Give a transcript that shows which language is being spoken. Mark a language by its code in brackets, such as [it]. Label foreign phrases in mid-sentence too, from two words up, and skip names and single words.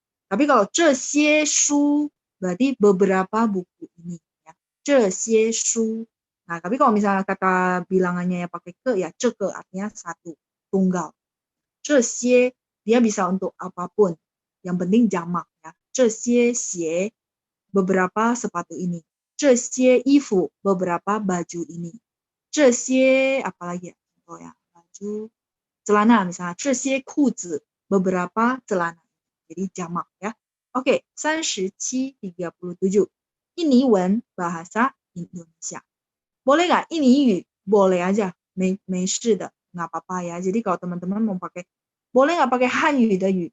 [id] Tapi kalau [zh] 这些书 [id] berarti beberapa buku ini ya. [zh] 这些书. [id] Nah, tapi kalau misalnya kata bilangannya ya pakai ke ya 这个 artinya satu, tunggal. 这些 dia bisa untuk apapun. Yang penting jamak ya. [zh] 这些鞋 [id] beberapa sepatu ini. [zh] 这些衣服 [id] beberapa baju ini. 这些 apalagi ya? Oh ya, baju celana misalnya. [zh] 这些裤子 [id] beberapa celana. Jadi jamak ya. Oke, 37, 37. Ini wen bahasa Indonesia. Boleh nggak? Ini yu, boleh aja. [zh] 没事的, [id] nggak apa-apa ya. Jadi kalau teman-teman mau pakai, boleh nggak pakai hanyu de yu?